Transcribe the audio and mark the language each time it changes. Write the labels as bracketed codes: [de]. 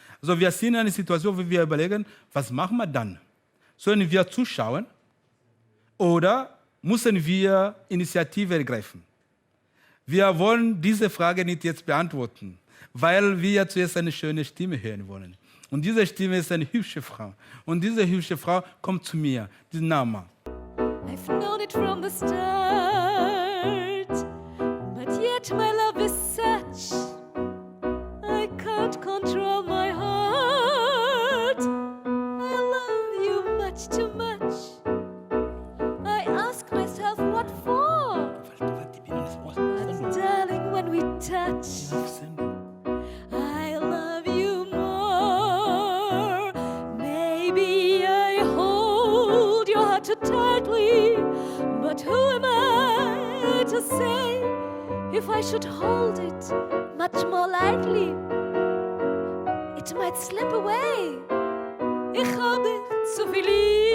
[de] Also wir sind in einer Situation, wo wir überlegen, was machen wir dann? Sollen wir zuschauen oder müssen wir Initiative ergreifen? Wir wollen diese Frage nicht jetzt beantworten, weil wir zuerst eine schöne Stimme hören wollen. Und diese Stimme ist eine hübsche Frau. Und diese hübsche Frau kommt zu mir, die Nama. [en] I've known it from the start, but yet my love is such, I can't control my heart. I love you much too much. I ask myself what for. But darling, when we touch, I love you more. Maybe I hold your heart too tightly, but who am I to say if I should hold it much more lightly? It might slip away. [de] Ich hab dich zu viel lieb.